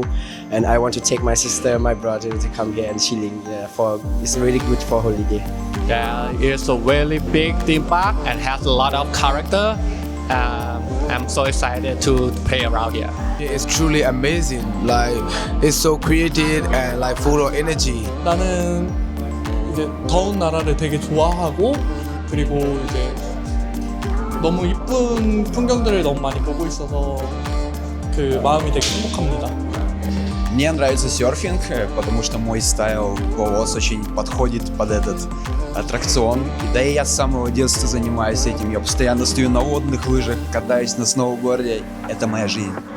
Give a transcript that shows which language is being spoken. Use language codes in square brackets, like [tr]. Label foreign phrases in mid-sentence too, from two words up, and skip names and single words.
[en] And I want to take my sister and my brother to come here and chilling. Yeah, it's really good for holiday. Yeah, it's a very big theme park and has a lot of character. I'm so excited to play around here. It's truly amazing. Like it's so creative and like full of energy. [ko] 나는 이제 더운 나라를 되게 좋아하고 그리고 이제 너무 이쁜 풍경들을 너무 많이 보고 있어서 그 마음이 되게 행복합니다. [ru] Мне нравится серфинг, потому что мой стайл голос очень подходит под этот аттракцион. Да и я с самого детства занимаюсь этим. Я постоянно стою на водных лыжах, катаюсь на сноуборде. Это моя жизнь.